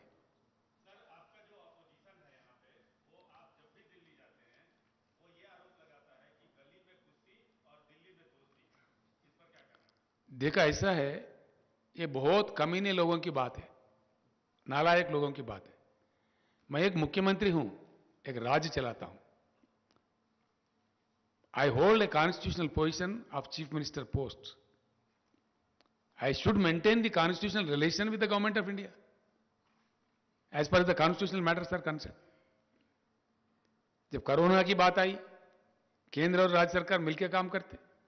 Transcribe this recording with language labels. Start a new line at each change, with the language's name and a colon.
Hindi: Sir, आपका जो opposition है यहाँ पे, वो आप जब भी दिल्ली जाते हैं, वो ये आरोप लगाता है कि गली में कुश्ती और दिल्ली में दोस्ती. इस पर क्या कहना है? देखा, ऐसा है, ये बहुत कमीने लोगों की बात है, नालायक लोगों की बात है. मैं एक मुख्यमंत्री हूं, एक राज्य चलाता हूं.
English: I hold a constitutional position of Chief Minister post. I should maintain the constitutional relation with the Government of India as far as the constitutional matters are concerned.
Hindi: जब कोरोना की बात आई, केंद्र और राज्य सरकार मिलकर काम करते.